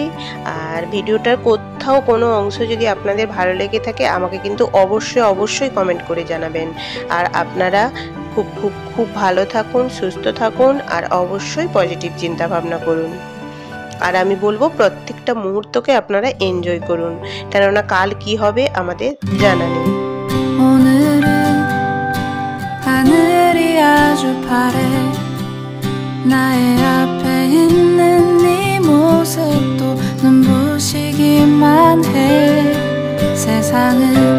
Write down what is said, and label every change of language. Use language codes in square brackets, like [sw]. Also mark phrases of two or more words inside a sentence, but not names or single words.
[bn] আর ভিডিওটার কোথাও কোনো অংশ যদি আপনাদের ভালো লেগে থাকে আমাকে কিন্তু অবশ্যই কমেন্ট করে জানাবেন। আর আপনারা খুব খুব খুব ভালো থাকুন, সুস্থ থাকুন, আর অবশ্যই পজিটিভ চিন্তা ভাবনা করুন। আর আমি বলবো প্রত্যেকটা মুহূর্তকে আপনারা এনজয় করুন, কেননা কাল কি হবে আমাদের জানা নেই। [ko] 하늘이 아주 파래 나의 앞에 있는 네 모습도 눈부시기만 해 세상을